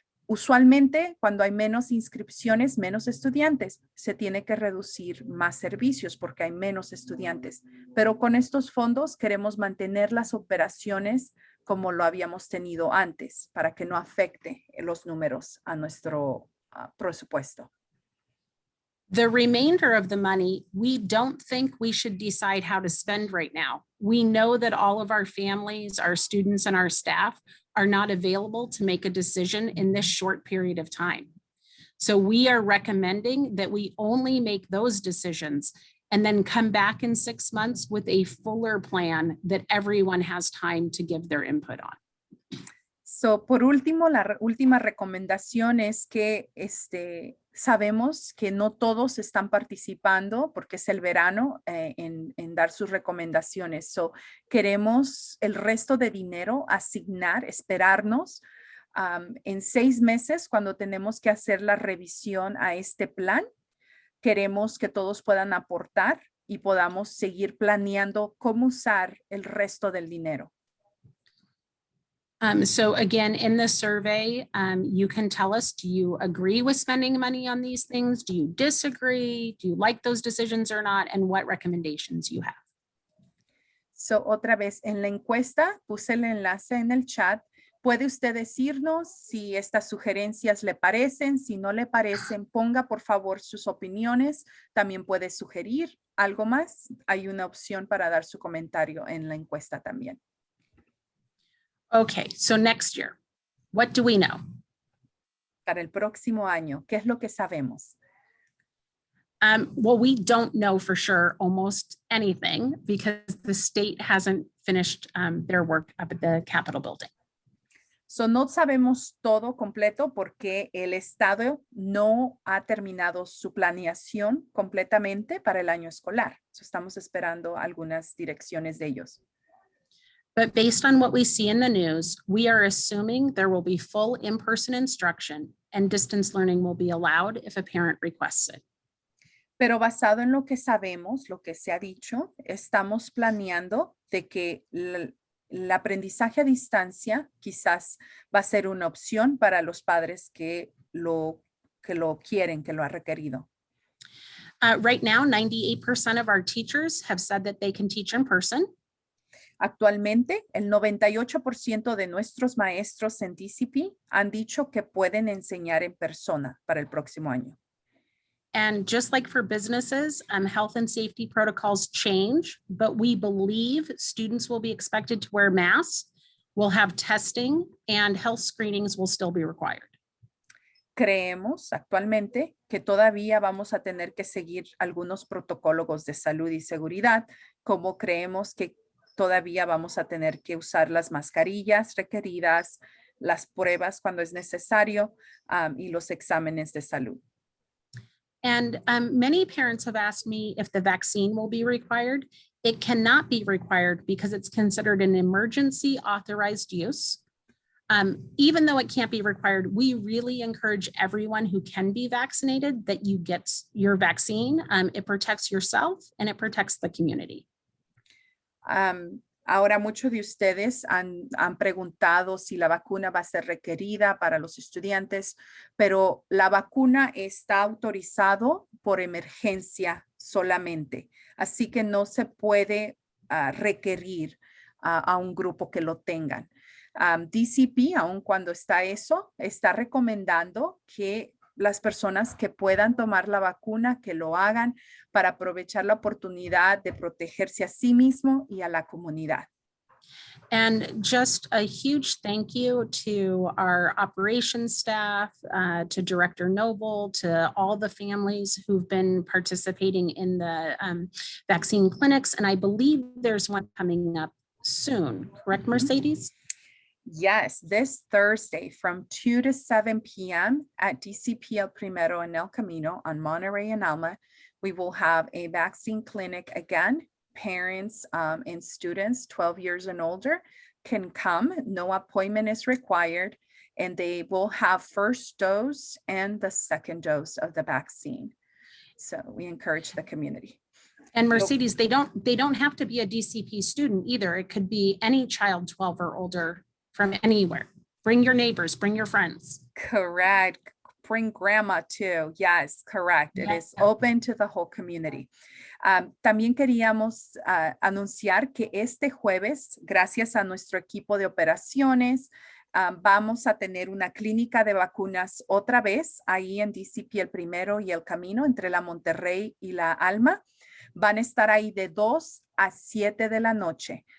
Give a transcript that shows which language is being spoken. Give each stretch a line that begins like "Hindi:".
Spanish: Usualmente, cuando hay menos inscripciones, menos estudiantes, se tiene que reducir más servicios porque hay menos estudiantes. Pero con estos fondos queremos mantener las operaciones como lo habíamos tenido antes para que no afecte los números a nuestro presupuesto.
English: The remainder of the money, we don't think we should decide how to spend right now. We know that all of our families, our students, and our staff are not available to make a decision in this short period of time. So we are recommending that we only make those decisions and then come back in 6 months with a fuller plan that everyone has time to give their input on.
Spanish: So, por último, la última recomendación es que sabemos que no todos están participando porque es el verano en dar sus recomendaciones. So, queremos el resto de dinero asignar, esperarnos en 6 meses cuando tenemos que hacer la revisión a este plan. Queremos que todos puedan aportar y podamos seguir planeando cómo usar el resto del dinero.
English: So again, in the survey, you can tell us, do you agree with spending money on these things? Do you disagree? Do you like those decisions or not? And what recommendations you have?
Spanish: So otra vez, en la encuesta puse el enlace en el chat. Puede usted decirnos si estas sugerencias le parecen, si no le parecen, ponga por favor sus opiniones. También puede sugerir algo más. Hay una opción para dar su comentario en la encuesta también.
English: Okay, so next year, what do we know?
Spanish: Para el próximo año, ¿qué es lo que sabemos?
English: Well, we don't know for sure almost anything because the state hasn't finished their work up at the Capitol building.
Spanish: So, no sabemos todo completo porque el Estado no ha terminado su planeación completamente para el año escolar. So, estamos esperando algunas direcciones de ellos.
English: But based on what we see in the news, we are assuming there will be full in-person instruction and distance learning will be allowed if a parent requests it.
Spanish: Pero basado en lo que sabemos, lo que se ha dicho, estamos planeando de que el aprendizaje a distancia quizás va a ser una opción para los padres que lo quieren, que lo ha requerido.
English: Right now, 98% of our teachers have said that they can teach in person.
Spanish: Actualmente, el 98% de nuestros maestros en DCP han dicho que pueden enseñar en persona para el próximo año.
English: And just like for businesses, health and safety protocols change, but we believe students will be expected to wear masks, we'll have testing, and health screenings will still be required.
Spanish: Creemos actualmente que todavía vamos a tener que seguir algunos protocolos de salud y seguridad, como creemos que todavía vamos a tener que usar las mascarillas requeridas, las pruebas cuando es necesario, y los exámenes de salud.
English: And many parents have asked me if the vaccine will be required. It cannot be required because it's considered an emergency authorized use. Even though it can't be required, we really encourage everyone who can be vaccinated that you get your vaccine. It protects yourself and it protects the community.
Spanish: Ahora muchos de ustedes han preguntado si la vacuna va a ser requerida para los estudiantes, pero la vacuna está autorizado por emergencia solamente. Así que no se puede requerir a un grupo que lo tengan. DCP, aun cuando está eso, está recomendando que las personas que puedan tomar la vacuna, que lo hagan para aprovechar la oportunidad de protegerse a sí mismo y a la comunidad.
English: And just a huge thank you to our operations staff, to Director Noble, to all the families who've been participating in the vaccine clinics. And I believe there's one coming up soon, correct, Mercedes? Yes, this Thursday from 2 to 7 p.m. at DCP El Primero en El Camino on Monterey and Alma, we will have a vaccine clinic again. Parents and students 12 years and older can come. No appointment is required, and they will have first dose and the second dose of the vaccine. So we encourage the community. And Mercedes, they don't have to be a DCP student either. It could be any child 12 or older from anywhere. Bring your neighbors, bring your friends. Correct. Bring grandma too. Yes, correct. Yes. It is open to the whole community.
Spanish: También queríamos anunciar que este jueves, gracias a nuestro equipo de operaciones, vamos a tener una clínica de vacunas otra vez ahí en DCP El Primero y El Camino, entre la Monterrey y la Alma. Van a estar ahí de 2 a 7 de la noche.